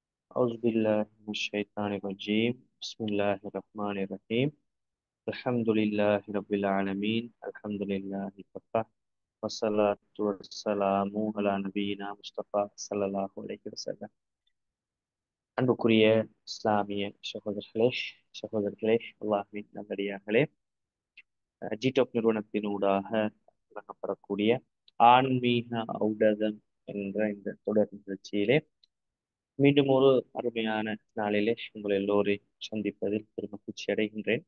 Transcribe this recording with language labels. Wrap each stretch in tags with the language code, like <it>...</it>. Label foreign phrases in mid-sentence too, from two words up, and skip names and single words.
<ar>أعوذ بالله من الشيطان الرجيم بسم الله الرحمن الرحيم الحمد لله رب العالمين الحمد لله وكفى والصلاة والسلام على نبينا مصطفى صلى الله عليه وسلم.</ar> <ta>அன்புக்குரிய இஸ்லாமிய சகோதரர்களே அல்லாஹ்வின் நல்லடியார்களே, ஜிடாப் நிறுவனத்தின் ஊடாக வழங்கப்படக்கூடிய ஆன்மீக ஊடகம் என்ற இந்த தொடர் நிகழ்ச்சியிலே மீண்டும் ஒரு அருமையான நாளிலே உங்கள் எல்லோரையும் சந்திப்பதில் பெருமகிழ்ச்சி அடைகின்றேன்.</ta>